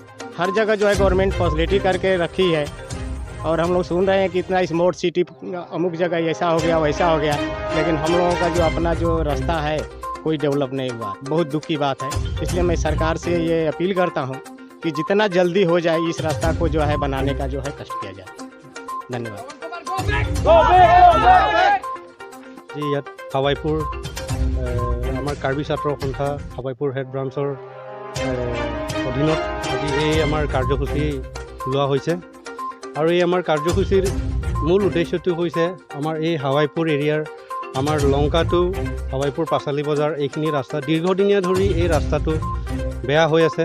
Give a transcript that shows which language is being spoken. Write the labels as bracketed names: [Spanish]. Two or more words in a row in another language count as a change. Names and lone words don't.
[Hindi] हर जगह जो है [English] government facility [Hindi] करके रखी है, और हम लोग सुन रहे हैं कि इतना [English] smart city [Hindi] अमुक जगह ऐसा हो गया वैसा हो गया, लेकिन हम लोगों का जो अपना जो रास्ता है कोई डेवलप नहीं हुआ। बहुत दुख की बात है, इसलिए मैं सरकार से ये अपील करता हूँ कि जितना जल्दी हो जाए इस रास्ता को जो है बनाने का जो है कष्ट किया जाए। धन्यवाद जी। [Assamese] ইয়াত হাৱাইপুৰ আমাৰ কাৰ্বি ছাত্ৰ সন্থা হাৱাইপুৰ [English] head branchৰ [Assamese] অধীনত আজি এই আমাৰ কাৰ্যসূচী লোৱা হৈছে, আৰু এই আমাৰ কাৰ্যসূচীৰ মূল উদ্দেশ্যটো হৈছে আমাৰ এই হাৱাইপুৰ এৰিয়াৰ আমাৰ লংকা টু হাৱাইপুৰ পাঁচালী বজাৰ এইখিনি ৰাস্তা দীৰ্ঘদিনীয়া ধৰি এই ৰাস্তাটো বেয়া হৈ আছে।